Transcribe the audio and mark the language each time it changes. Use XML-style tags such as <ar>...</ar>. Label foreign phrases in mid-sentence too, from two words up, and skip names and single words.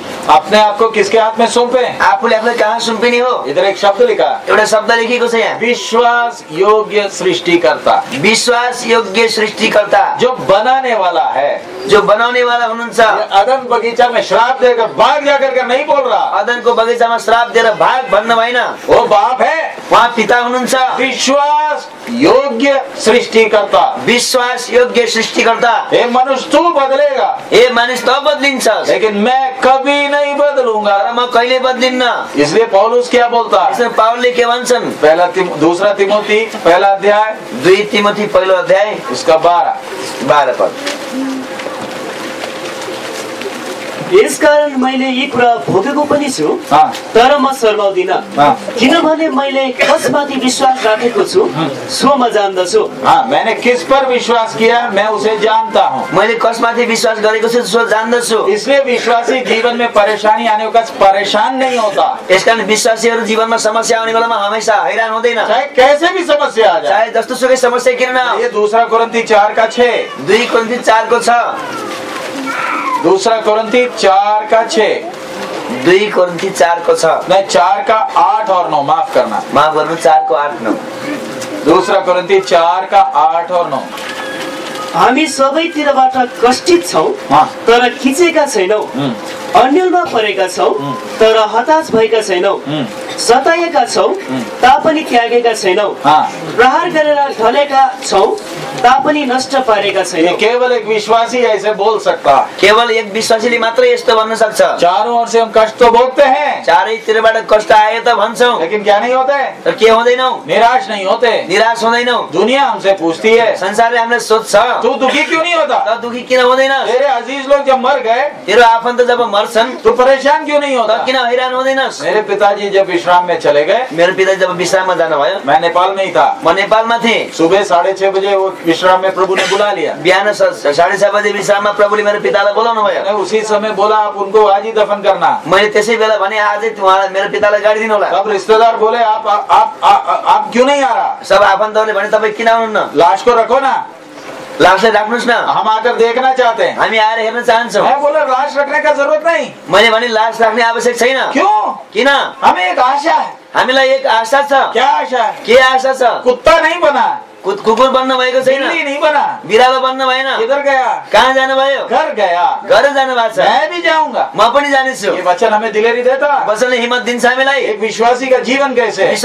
<hi>अपने आप को किसके हाथ में सौंपे?</hi> <ne>आफूले आफूलाई कहाँ सुम्पिने हो?</ne> <hi>इधर एक शब्द लिखा,</hi> <ne>एउटा शब्द लेखिएको छ यहाँ,</ne> <hi>विश्वास योग्य सृष्टिकर्ता।</hi> <ne>विश्वास योग्य सृष्टिकर्ता</ne> <hi>जो बनाने वाला है,</hi> <ne>जो बनाउने वाला हुनुहुन्छ।</ne> <hi>अदन बगीचा में श्राप देकर भाग जाकर के नहीं बोल रहा,</hi> <ne>अदनको बगैँचामा श्राप दिएर भाग भन्न भएन।</ne> <hi>वो बाप है,</hi> <ne>उहाँ पिता हुनुहुन्छ।</ne> <hi>विश्वास योग्य सृष्टिकर्ता।</hi> <ne>विश्वास योग्य सृष्टिकर्ता।</ne> <hi>हे मनुष्य तू बदलेगा,</hi> <ne>ए मानिस त बदलिन्छस्,</ne> <hi>लेकिन मैं कभी नहीं बदलूंगा।</hi> <ne>तर म कहिले बदलिन्न।</ne> <hi>इसलिए पौलुस क्या बोलता है?</hi> <ne>इसलिए पावलले के भन्छन्?</ne> <hi>दूसरा तिमोथी पहला अध्याय</hi> <ne>2 तिमोथी पहिलो अध्याय</ne> <hi>उसका 12 पद।</hi> <ne>यसकारण मैले यी कुरा भोगेको पनि छु, तर म शर्माउँदिन, किनभने मैले कसमाथि विश्वास राखेको छु सो म जान्दछु।</ne> <hi>मैंने किस पर विश्वास किया मैं उसे जानता हूँ।</hi> <ne>मैले कसमाथि विश्वास गरेको छु सो जान्दछु।</ne> <hi>इसलिए विश्वासी जीवन में परेशानी आने का परेशान नहीं होता।</hi> <ne>यसकारण विश्वासीहरू जीवनमा समस्या आउने बेलामा हमेशा हैरान हुँदैन।</ne> <hi>चाहे कैसे भी समस्या आ जाए,</hi> <ne>चाहे जस्तो सुकै समस्या किन न।</ne> <hi>ये 2 कोरिन्थी 4:6।</hi> <ne>2 कोरिन्थी 4:6। 2 कोरिन्थी 4:6। 2 कोरिन्थी 4:6</ne> <hi>नहीं 4:8 और 9, माफ करना,</hi> <ne>माफ गर्नु, 4:8-9।</ne> <hi>2 कोरिन्थी 4:8 और 9।</hi> <ne>हामी सबैतिरबाट कष्टित छौं तर खिचेका छैनौं, अन्यलमा परेका छौं तर हताश भएका छैनौं, सताएका छौं तापनि त्यागेका छैनौं, प्रहार गरेर ढलेका छौं तापनि नष्ट पारेका</ne> <hi>ये</hi> <ne>छैनौ।</ne> <hi>केवल एक विश्वासी ऐसे बोल सकता है।</hi> <ne>केवल एक विश्वासीले मात्रै यस्तो भन्न सक्छ।</ne> <hi>चारों ओर से हम कष्ट तो भोगते हैं,</hi> <ne>चारैतिरबाट कष्ट आए त भन्छौँ,</ne> <hi>लेकिन क्या नहीं होते,</hi> <ne>तर के हुँदैनौ,</ne> <hi>निराश नहीं होते।</hi> <ne>निराश हुँदैनौ।</ne> <hi>दुनिया हमसे पूछती है,</hi> <ne>संसारले हामीलाई सोध्छ,</ne> <hi>तू दुखी क्यों नहीं होता?</hi> <ne>त दुखी किन हुँदैन?</ne> <hi>तेरे अजीज लोग जब मर गए</hi> <ne>तेरो आफन्त जब मर्छन्</ne> <hi>तो परेशान क्यों नहीं होता?</hi> <ne>त किन हैरान हुँदैनस्?</ne> <hi>मेरे पिताजी जब विश्राम में चले गए,</hi> <ne>मेरो पिताजी जब विश्राममा जानुभयो,</ne> <hi>मैं नेपाल में ही था।</hi> <ne>म नेपालमा थिएँ।</ne> <hi>सुबह 6:30 बजे वो विश्राम में प्रभु ने बुला लिया।</hi> <ne>बिहान 6:30 बजे विश्राममा प्रभुले मेरो पितालाई बोलाउनु भयो।</ne> <hi>मैंने उसी समय बोला आप उनको आज ही दफन करना।</hi> <ne>मैले त्यसै बेला भने आजै उहाँ मेरो पितालाई गाडी दिनु होला।</ne> <hi>सब रिश्तेदार बोले आप क्यों नहीं आ रहा?</hi> <ne>सब आफन्तहरूले भने तपाईँ किन आउनुहुन्न?</ne> <hi>लाश को रखो ना,</hi> <ne>लासलाई राख्नुहोस् न,</ne> <hi>हम आकर देखना चाहते हैं।</hi> <ne>हामी आएर हेर्न चाहन्छौँ।</ne> <hi>मैं बोला लाश रखने का जरूरत नहीं।</hi> <ne>मैले भने लास राख्ने आवश्यक छैन।</ne> <hi>क्यों?</hi> <ne>किन?</ne> <hi>हमें एक आशा है।</hi> <ne>हामीलाई एक आशा छ।</ne> <hi>क्या आशा है?</hi> <ne>के आशा छ?</ne> <hi>कुत्ता नहीं बना,</hi> <ne>कुकुर बन्न भएको छैन,</ne> <hi>बिल्ली नहीं बना।</hi> <ne>बिरालो बन्न भएन।</ne> <hi>किधर गया?</hi> <ne>कहाँ जानुभयो?</ne> <hi>घर गया।</hi> <ne>घर जानु भएको छ।</ne> <hi>मैं भी जाऊंगा।</hi> <ne>म पनि जानेछु।</ne> <hi>ये वचन हमें दिलेरी देता है।</hi> <ne>वचनले हिम्मत दिन्छ हामीलाई।</ne> <hi>एक विश्वासी का जीवन कैसे है?</hi>